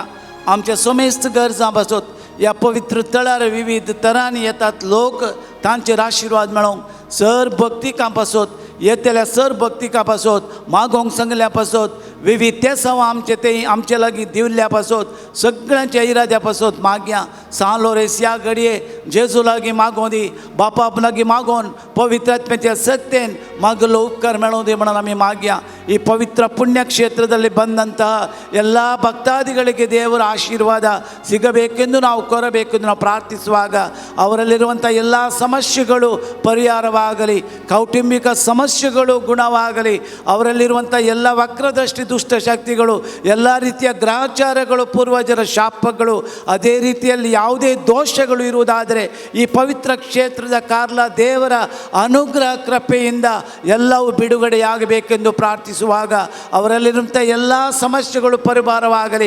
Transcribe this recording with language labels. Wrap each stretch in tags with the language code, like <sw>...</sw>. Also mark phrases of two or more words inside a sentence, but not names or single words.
<kok>आमच्या समेस्त गरजां पासत ह्या पवित्र तळार विविध तरांनी येतात लोक, तांचेर आशिर्वाद मेळोवंक, सर भक्तिकां पासत येतेल्या सर भक्तिकां पासत मागोंक सांगल्या पासत विविध ते सवा आमचे ते आमचे लागीं दिवल्या पासत सगळ्यांच्या इराद्या पासत मागया. सान लोरेस ह्या घडये जेजू लागीं मागों दी, बापा लागीं मागोन पवित्र आत्म्याच्या सत्तेन मागलो उपकार मेळों दी म्हणून आमी मागया.</kok> <kn>ಈ ಪವಿತ್ರ ಪುಣ್ಯಕ್ಷೇತ್ರದಲ್ಲಿ ಬಂದಂತಹ ಎಲ್ಲ ಭಕ್ತಾದಿಗಳಿಗೆ ದೇವರ ಆಶೀರ್ವಾದ ಸಿಗಬೇಕೆಂದು ನಾವು ಕೋರಬೇಕೆಂದು ನಾವು ಪ್ರಾರ್ಥಿಸುವಾಗ ಅವರಲ್ಲಿರುವಂಥ ಎಲ್ಲ ಸಮಸ್ಯೆಗಳು ಪರಿಹಾರವಾಗಲಿ, ಕೌಟುಂಬಿಕ ಸಮಸ್ಯೆಗಳು ಗುಣವಾಗಲಿ, ಅವರಲ್ಲಿರುವಂಥ ಎಲ್ಲ ವಕ್ರದೃಷ್ಟಿ ದುಷ್ಟಶಕ್ತಿಗಳು, ಎಲ್ಲ ರೀತಿಯ ಗ್ರಹಚಾರಗಳು, ಪೂರ್ವಜರ ಶಾಪಗಳು, ಅದೇ ರೀತಿಯಲ್ಲಿ ಯಾವುದೇ ದೋಷಗಳು ಇರುವುದಾದರೆ ಈ ಪವಿತ್ರ ಕ್ಷೇತ್ರದ ಕಾರ್ಲ ದೇವರ ಅನುಗ್ರಹ ಕೃಪೆಯಿಂದ ಎಲ್ಲವೂ ಬಿಡುಗಡೆಯಾಗಬೇಕೆಂದು ಪ್ರಾರ್ಥಿಸುವಾಗ ಅವರಲ್ಲಿರುವಂಥ ಎಲ್ಲ ಸಮಸ್ಯೆಗಳು ಪರಿಹಾರವಾಗಲಿ.</kn>